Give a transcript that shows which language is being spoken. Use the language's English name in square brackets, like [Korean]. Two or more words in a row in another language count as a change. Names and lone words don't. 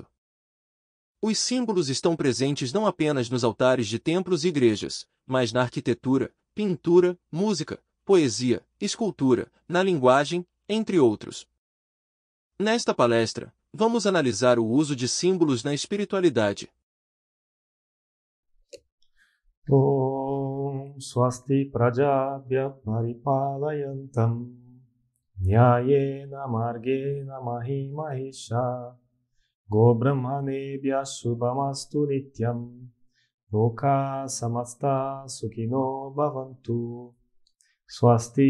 [Portuguese] Os símbolos estão presentes não apenas nos altares de templos e igrejas, mas na arquitetura, pintura, música, poesia, escultura, na linguagem, entre outros. Nesta palestra, vamos analisar o uso de símbolos na espiritualidade. [Sanskrit] ॐ स्वस्ति प्रजाभ्यः परिपालयन्तां न्यायेन मार्गेण महीमहीशाः गो ब्राह्मणेभ्यः शुभमस्तु नित्यं लोकाः समस्ताः सुखिनो भवन्तु स्वस्ति